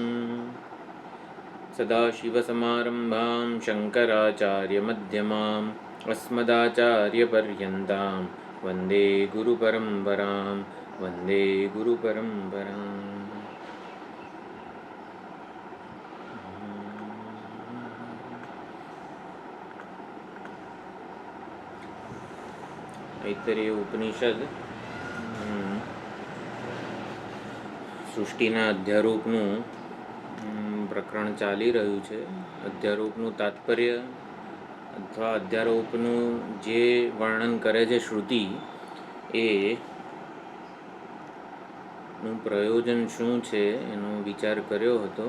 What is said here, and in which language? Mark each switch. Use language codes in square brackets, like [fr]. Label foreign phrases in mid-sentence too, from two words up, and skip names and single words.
[sa] सदाशिवसमारम्भां शङ्कराचार्यमध्यमाम् अस्मदाचार्यपर्यन्तां वन्दे गुरुपरम्परां वन्दे गुरुपरम्पराम्। [gu] ऐतरेय उपनिषद સૃષ્ટિના અધ્યારોપનું પ્રકરણ ચાલી રહ્યું છે. અધ્યારોપનું તાત્પર્ય અથવા અધ્યારોપનું જે વર્ણન કરે છે શ્રુતિ, એનું પ્રયોજન શું છે એનો વિચાર કર્યો હતો.